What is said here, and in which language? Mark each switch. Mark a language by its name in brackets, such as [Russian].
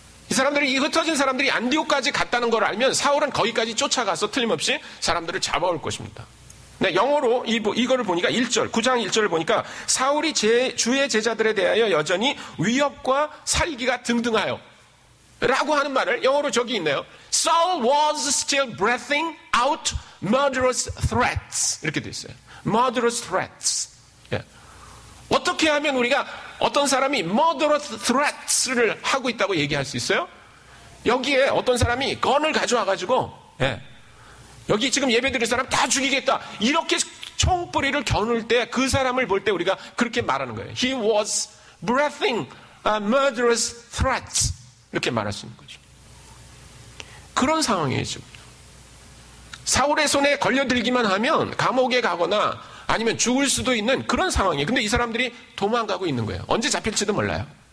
[Korean] 이 사람들이 이 흩어진 사람들이 안디옥까지 갔다는 걸 알면 사울은 거기까지 쫓아가서 틀림없이 사람들을 잡아올 것입니다. 네, 영어로 이거를 보니까 1절, 9장 1절을 보니까 사울이 주의 제자들에 대하여 여전히 위협과 살기가 등등하여 라고 하는 말을 영어로 저기 있네요. [English] Saul was still breathing out murderous threats. [Korean] 이렇게 돼 있어요. [English] murderous threats. [Korean] 예. 어떻게 하면 우리가 어떤 사람이 [English] murderous threats [Korean] 를 하고 있다고 얘기할 수 있어요? 여기에 어떤 사람이 건을 가져와가지고, 예. 여기 지금 예배드릴 사람 다 죽이겠다. 이렇게 총뿌리를 겨눌 때 그 사람을 볼 때 우리가 그렇게 말하는 거예요. [English] He was breathing murderous threats. [Korean] 이렇게 말할 수 있는 거죠. 그런 상황이에요, 지금. 사울의 손에 걸려들기만 하면 감옥에 가거나 아니면 죽을 수도 있는 그런 상황이에요. 근데 이 사람들이 도망가고 있는 거예요. 언제 잡힐지도 몰라요.